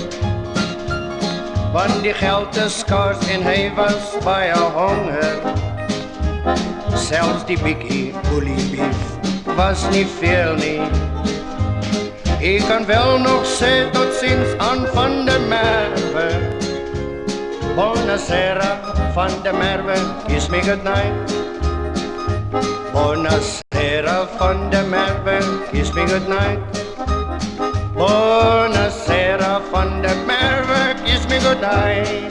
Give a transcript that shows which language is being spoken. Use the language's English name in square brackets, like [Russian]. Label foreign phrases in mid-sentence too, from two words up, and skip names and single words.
[Afrikaans] Want die geld is skaars en hy was baie honger. Selfs die bikkie boeliebeef was nie veel nie. Ek kan wel nog sê tot ziens aan van der Merwe. [Italian] Buonasera van der Merwe, [English] kiss me good night. [Italian] Buonasera van der Merwe, [English] kiss me good night. [Italian] Buonasera van der Merwe, [English] kiss me good night.